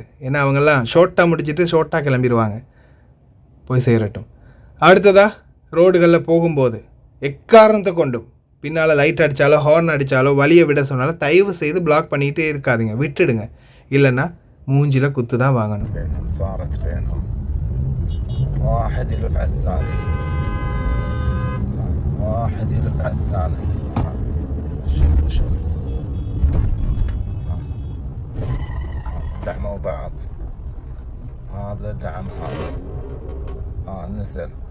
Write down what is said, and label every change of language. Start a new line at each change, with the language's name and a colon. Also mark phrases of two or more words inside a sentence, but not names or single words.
Tamil: ஏன்னா அவங்கெல்லாம் ஷார்ட்டாக முடிச்சுட்டு ஷார்ட்டாக கிளம்பிடுவாங்க. போய் சேரட்டும். அடுத்ததாக ரோடுகளில் போகும்போது எக்காரணத்தை கொண்டும் பின்னால் லைட் அடித்தாலோ ஹார்ன் அடித்தாலோ வழியை விட சொன்னாலும் தயவு செய்து பிளாக் பண்ணிகிட்டே இருக்காதுங்க, விட்டுடுங்க. இல்லைன்னா மூஞ்சில குத்து தான் வாங்கணும்.
Arabic: بينهم صارت بينهم واحد يلف على الثاني واحد يلف على الثاني شوف دعموا بعض هذا دعم هذا نزل